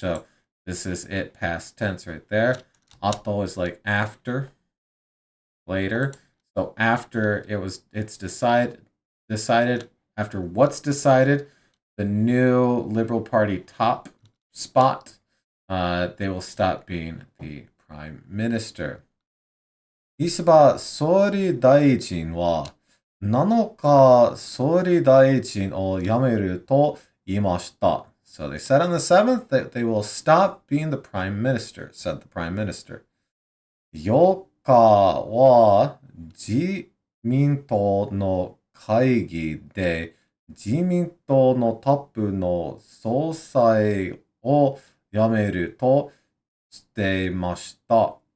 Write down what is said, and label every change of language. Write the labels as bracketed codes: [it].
[en] So this is it, past tense right there. Ato is like after, later. So after it's decided after what's decided, the new Liberal Party top spot, they will stop being the prime minister. [ja] 石破総理大臣は7日総理大臣を辞めると言いました. [en] So they said on the 7th that they will stop being the prime minister, said the prime minister. [ja] 8日は自民党の会議で自民党のトップの総裁を辞めるとしていました.